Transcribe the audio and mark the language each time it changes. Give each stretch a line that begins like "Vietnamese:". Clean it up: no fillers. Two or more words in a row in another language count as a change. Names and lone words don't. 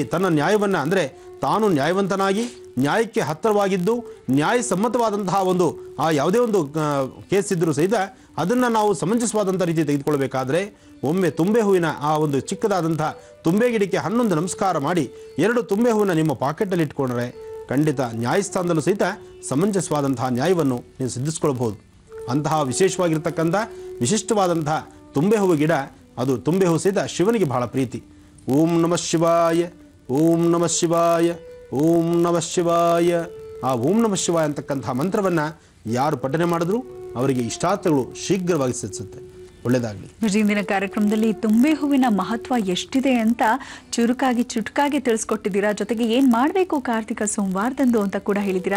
Kannada: ತನ್ನ ನ್ಯಾಯವನ್ನು ಅಂದರೆ ತಾನು ನ್ಯಾಯವಂತನಾಗಿ ನ್ಯಾಯಕ್ಕೆ ಹತ್ತಿರವಾಗಿದ್ದು ನ್ಯಾಯಸಮ್ಮತವಾದಂತಹ ಯಾವುದೇ ಒಂದು ಕೇಸ್ ಇದ್ದರೂ ಸಹಿತ ಅದನ್ನು ನಾವು ಸಮಂಜಸವಾದಂಥ ರೀತಿ ತೆಗೆದುಕೊಳ್ಬೇಕಾದ್ರೆ ಒಮ್ಮೆ ತುಂಬೆ ಹೂವಿನ ಆ ಒಂದು ಚಿಕ್ಕದಾದಂಥ ತುಂಬೆ ಗಿಡಕ್ಕೆ 11 ನಮಸ್ಕಾರ ಮಾಡಿ 2 ತುಂಬೆ ಹೂವಿನ ನಿಮ್ಮ ಪಾಕೆಟಲ್ಲಿ ಇಟ್ಕೊಂಡ್ರೆ ಖಂಡಿತ ನ್ಯಾಯಸ್ಥಾನದಲ್ಲೂ ಸಹಿತ ಸಮಂಜಸವಾದಂತಹ ನ್ಯಾಯವನ್ನು ನೀವು ಸಿದ್ಧಿಸ್ಕೊಳ್ಬಹುದು. ಅಂತಹ ವಿಶೇಷವಾಗಿರ್ತಕ್ಕಂಥ ವಿಶಿಷ್ಟವಾದಂತಹ ತುಂಬೆ ಹೂವು ಗಿಡ, ಅದು ತುಂಬೆ ಹೂವು ಸಹಿತ ಶಿವನಿಗೆ ಬಹಳ ಪ್ರೀತಿ.
Sanskrit: ಓಂ ನಮಃ ಶಿವಾಯ, ಓಂ ನಮಃ ಶಿವಾಯ, ಓಂ ನಮಃ ಶಿವಾಯ.
Kannada: ಆ
Sanskrit: ಓಂ ನಮಃ ಶಿವಾಯ
Kannada: ಅಂತಕ್ಕಂತಹ ಮಂತ್ರವನ್ನು ಯಾರು ಪಠನೆ ಮಾಡಿದ್ರು ಅವರಿಗೆ ಇಷ್ಟಾರ್ಥಗಳು ಶೀಘ್ರವಾಗಿ ಸಿದ್ಧಿಸುತ್ತೆ. ಒಳ್ಳೆಯದಾಗಲಿ. ಇಂದಿನ ಕಾರ್ಯಕ್ರಮದಲ್ಲಿ ತುಂಬೆ ಹೂವಿನ ಮಹತ್ವ ಎಷ್ಟಿದೆ ಅಂತ ಚುಟುಕಾಗಿ ತಿಳಿಸ್ಕೊಟ್ಟಿದ್ದೀರಾ. ಜೊತೆಗೆ ಏನ್ ಮಾಡಬೇಕು ಕಾರ್ತಿಕ ಸೋಮವಾರದಂದು ಅಂತ ಕೂಡ ಹೇಳಿದ್ದೀರಾ.